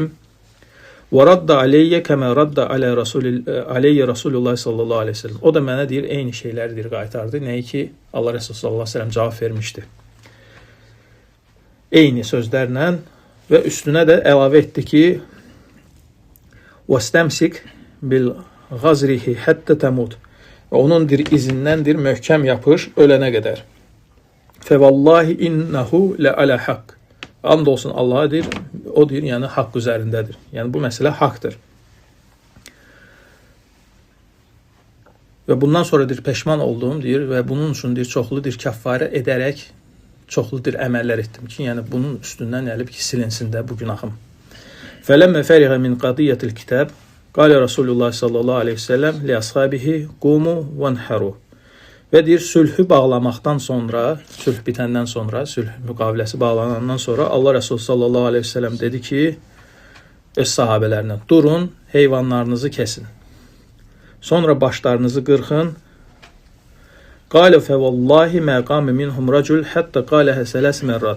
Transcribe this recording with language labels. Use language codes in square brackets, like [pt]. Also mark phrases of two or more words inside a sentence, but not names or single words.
[ar] وردّ عليه كما ردّ عليه رسول الله صلى الله عليه وسلم. [az] O da mənə deyir, eyni şeyləri deyir, qaytardı. Nəyi ki, Allah Resulü [ar] صلى الله عليه وسلم [az] cavab vermişdi. Eyni sözlərlə və üstünə də əlavə etdi ki, [ar] وَاسْتَمْسِكْ بِالْغَزْرِهِ حَتَّ تَمُوتْ. [az] Onun izindən möhkəm yapış ölənə qədər. [ar] فَوَاللّٰهِ إِنَّهُ لَعَلَى حَقٍّ. [az] And olsun Allah'a deyir, o deyir, yəni haqq üzərindədir. Yəni bu məsələ haqdır. Və bundan sonra deyir, peşman olduğum deyir və bunun üçün deyir, çoxlu deyir, kəffarə edərək çoxlu deyir, əməllər etdim ki, yəni bunun üstündən gəlib ki, silinsin də bu günahım. [ar] فَلَمَّ فَرِغَ مِنْ قَضِيَّةِ الْكِتَابِ قَالَ رَسُولُ اللّٰهِ صلى الله عليه وسلم لِأَصْحَابِهِ قُومُوا وَانْحَرُوا. [az] Və deyir, sülhü bağlamaqdan sonra, sülh bitəndən sonra, sülh müqaviləsi bağlanandan sonra Allah Resulü [ar] صلى الله عليه وسلم [az] dedi ki, öz sahabələrinə, durun, heyvanlarınızı kesin. Sonra başlarınızı qırxın. [ar] قال فوالله ما قام منهم رجل حتى قالها ثلاث مرات.